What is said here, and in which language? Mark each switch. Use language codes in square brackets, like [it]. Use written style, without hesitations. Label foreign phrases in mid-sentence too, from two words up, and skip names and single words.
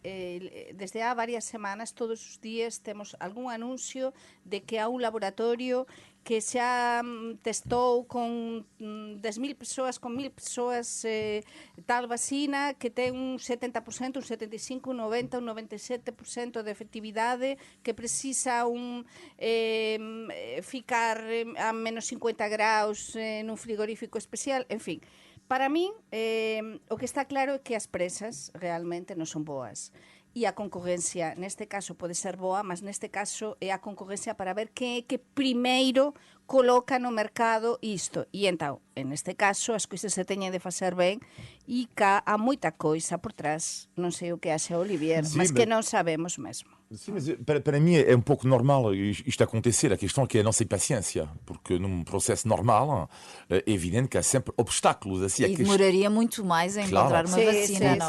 [pt] Desde há várias semanas, todos os dias, temos algum anúncio de que há um laboratório que já testou com 10.000 pessoas, com 1.000 pessoas, tal vacina que tem um 70%, um 75%, um 90%, um 97% de efetividade, que precisa ficar a menos 50 graus num frigorífico especial, enfim. [gl] Para mim, o que está claro é que as presas realmente non son boas. E a concorrencia, neste caso, pode ser boa, mas neste caso é a concorrencia para ver quen é que primeiro coloca no mercado isto. E então, neste caso, as coisas se teñen de facer ben e cá há moita coisa por trás. Non sei o que acha Olivier, mas que non sabemos mesmo. [pt] Sim, mas para mim é um pouco normal isto acontecer. A questão é que é a nossa impaciência, porque num processo normal é evidente que há sempre obstáculos. Assim, e demoraria muito mais a encontrar uma vacina, não é?